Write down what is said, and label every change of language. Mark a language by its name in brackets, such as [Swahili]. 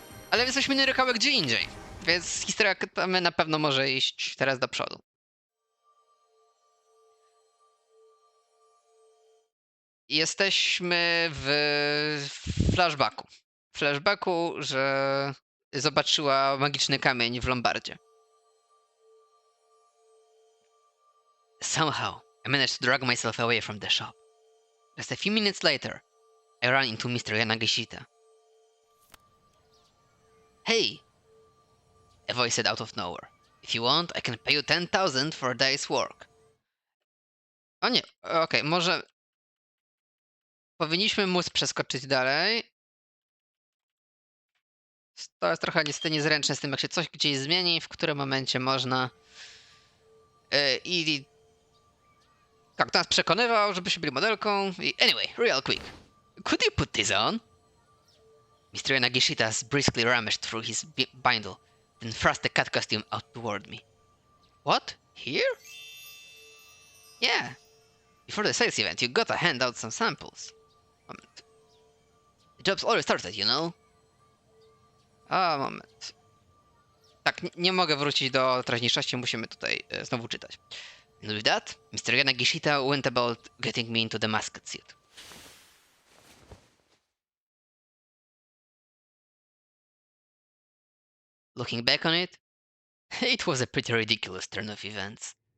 [Polish] Ale jesteśmy nierykałe gdzie indziej, więc historia Katamy na pewno może iść teraz do przodu. Jesteśmy w flashbacku. Flashbacku, że zobaczyła magiczny kamień w Lombardzie. [English] Somehow, I managed to drag myself away from the shop. Just a few minutes later, I ran into Mr. Yanagishita. Hey! A voice said out of nowhere. If you want, I can pay you 10,000 for a day's work. [Polish] O nie, okej, może... Powinniśmy móc przeskoczyć dalej. To jest trochę niestety niezręczne z tym, jak się coś gdzieś zmieni, w którym momencie można... I... Tak, nas przekonywał, żebyśmy byli modelką. [English] Anyway, real quick. Could you put this on? Mr. Nagishita briskly rummaged through his bindle, then thrust the cat costume out toward me. What? Here? Yeah. Before the sales event, you gotta hand out some samples. [Polish] Moment. [English] The job's already started, you know? [Polish] A, moment. Tak, nie mogę wrócić do teraźniejszości, musimy tutaj znowu czytać. [English] And with that, Mr. Yanagishita went about getting me into the mascot suit. Looking back on it, it was a pretty ridiculous turn of events.